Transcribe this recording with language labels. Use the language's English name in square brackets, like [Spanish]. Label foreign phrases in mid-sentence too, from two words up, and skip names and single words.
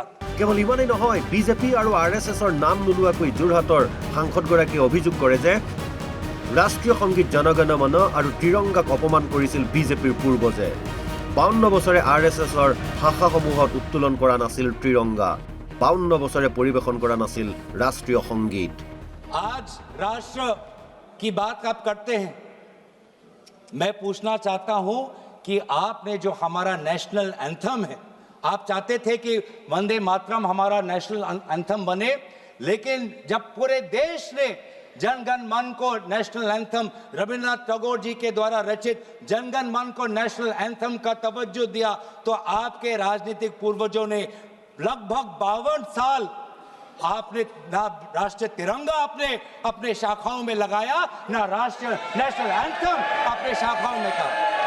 [Assamese] কেৱল ইমানেই নহয় বিজেপি আৰু আৰএছএছৰ নাম নোলোৱাকৈ যোৰহাটৰ সাংসদগৰাকীয়ে অভিযোগ কৰে যে ৰাষ্ট্ৰীয় সংগীত জনগণ মন আৰু ত্ৰিৰংগাক অপমান কৰিছিল বিজেপিৰ পূৰ্বজে 52 বছৰে আৰএছএছৰ শাখাসমূহত উত্তোলন কৰা নাছিল ত্ৰিৰংগা 52 বছৰে পৰিবেশন কৰা নাছিল ৰাষ্ট্ৰীয় সংগীত [Hindi] आज राष्ट्र की बात आप करते हैं मैं पूछना चाहता हूं कि आपने जो हमारा [English] national anthem [Hindi] है आप चाहते थे कि वंदे मातरम हमारा [English] national anthem [Hindi] बने लेकिन जब पूरे देश ने जनगण मन को [English] national anthem [Hindi] रविंद्रनाथ टैगोर जी के द्वारा रचित जनगण मन को [English] national anthem [Hindi] का तवज्जो दिया तो आपके राजनीतिक पूर्वजों ने लगभग 52 साल आपने ना राष्ट्रीय तिरंगा आपने अपने शाखाओं में लगाया ना राष्ट्रीय नेशनल एंथम अपने शाखाओं में था